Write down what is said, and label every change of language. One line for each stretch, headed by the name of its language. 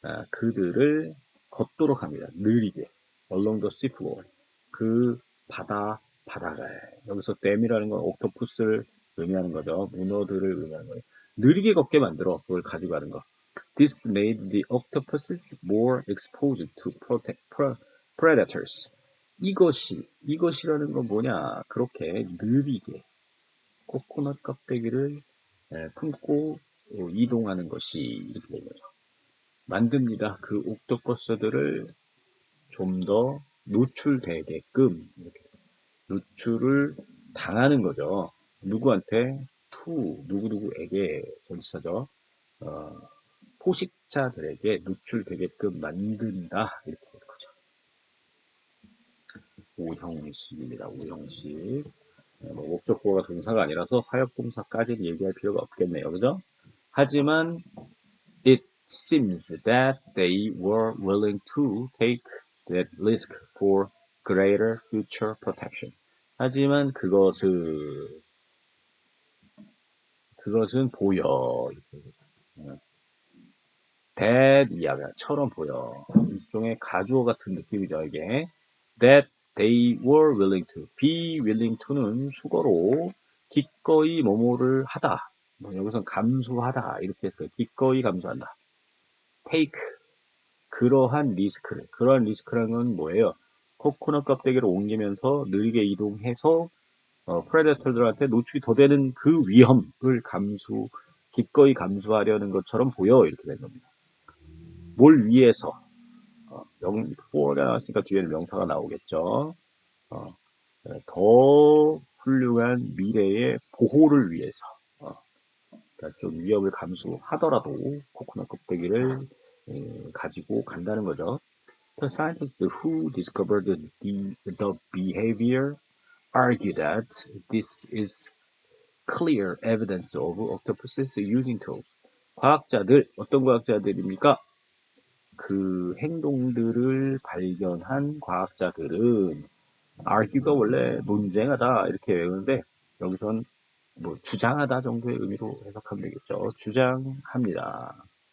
Korean: 그들을 걷도록 합니다. 느리게
English: along the seafloor
Korean: 그 바다가에 여기서 댐이라는 건 옥토푸스를 의미하는 거죠. 문어들을 의미하는 거예요. 느리게 걷게 만들어 그걸 가져가는 거.
English: This made the octopuses more exposed to predators.
Korean: 이것이라는 건 뭐냐? 그렇게 느리게 코코넛 껍데기를 품고 이동하는 것이 이렇게 된 거죠. 만듭니다. 그 옥토퍼스들을 좀 더 노출되게끔 이렇게 노출을 당하는 거죠. 누구한테? 누구누구에게 전치사죠. 포식자들에게 노출되게끔 만든다 이렇게 되는 거죠. 오형식입니다. 오형식. 목적보호가 동사가 아니라서 사역동사까지는 얘기할 필요가 없겠네요. 그죠? 하지만
English: it seems that they were willing to take that risk for greater future protection.
Korean: 하지만 그것은 보여. that 이하처럼 보여. 일종의 가주어 같은 느낌이죠, 이게.
English: that they were willing to.
Korean: be willing to는 수거로 기꺼이 뭐뭐를 하다. 여기선 감수하다. 이렇게 해서 기꺼이 감수한다.
English: take.
Korean: 그러한 리스크라는 건 뭐예요? 코코넛 껍데기를 옮기면서 느리게 이동해서 프레데터들한테 노출이 더 되는 그 위험을 기꺼이 감수하려는 것처럼 보여. 이렇게 된 겁니다. 뭘 위해서? for가 나왔으니까 뒤에는 명사가 나오겠죠. 더 훌륭한 미래의 보호를 위해서 그러니까 좀 위협을 감수하더라도 코코넛 껍데기를 가지고 간다는 거죠.
English: The scientists who discovered the behavior argue that this is clear evidence of octopuses using tools.
Korean: 어떤 과학자들입니까? 그 행동들을 발견한 과학자들은 argue가 원래 논쟁하다 이렇게 외우는데 여기선 뭐 주장하다 정도의 의미로 해석하면 되겠죠. 주장합니다.